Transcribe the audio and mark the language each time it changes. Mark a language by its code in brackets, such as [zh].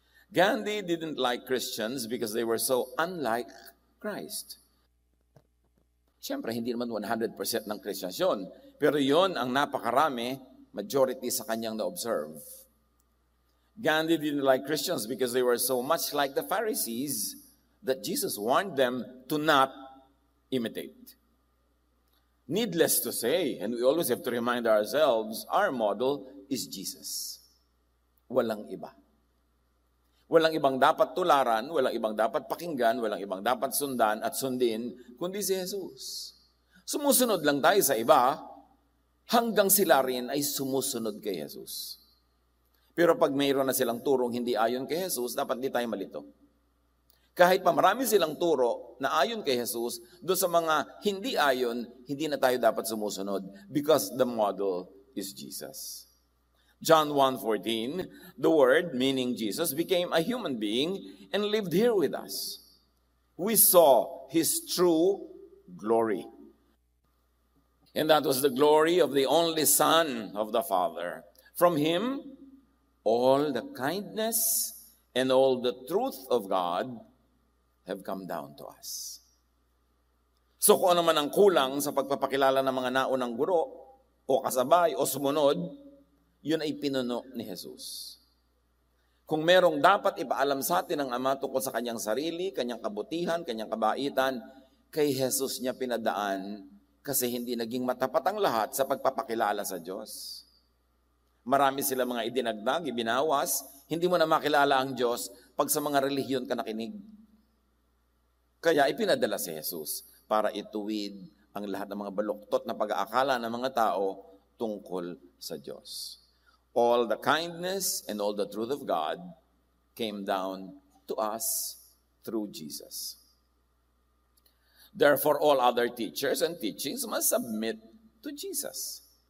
[en] Gandhi didn't like Christians because they were so unlike Christ. [tl] Siyempre, hindi naman 100% ng Christians yun. Pero yun ang napakarami, majority sa kanyang na-observe. Gandhi didn't like Christians because they were so much like the Pharisees that Jesus warned them to not imitate. [en] Needless to say, and we always have to remind ourselves, our model is Jesus. [tl] Walang iba. Walang ibang dapat tularan, walang ibang dapat pakinggan, walang ibang dapat sundan at sundin, kundi si Jesus. Sumusunod lang tayo sa iba, hanggang sila rin ay sumusunod kay Jesus. Pero pag mayroon na silang turong hindi ayon kay Jesus, dapat di tayo malito. Kahit pa marami silang turo na ayon kay Jesus, doon sa mga hindi ayon, hindi na tayo dapat sumusunod [en] because the model is Jesus. John 1:14, the Word, meaning Jesus, became a human being and lived here with us. We saw His true glory. And that was the glory of the only Son of the Father. From Him, all the kindness and all the truth of God have come down to us. [tl] So kung ano man ang kulang sa pagpapakilala ng mga naunang guro, o kasabay, o sumunod, yun ay pinuno ni Jesus. Kung merong dapat ipaalam sa atin ng Ama tungkol sa kanyang sarili, kanyang kabutihan, kanyang kabaitan, kay Jesus niya pinadaan kasi hindi naging matapat ang lahat sa pagpapakilala sa Diyos. Marami sila mga idinagdag, ibinawas, hindi mo na makilala ang Diyos pag sa mga relihiyon ka nakinig. Kaya ipinadala si Jesus para ituwid ang lahat ng mga baluktot na pag-aakala ng mga tao tungkol sa Diyos. [en] All the kindness and all the truth of God came down to us through Jesus. Therefore, all other teachers and teachings must submit to Jesus.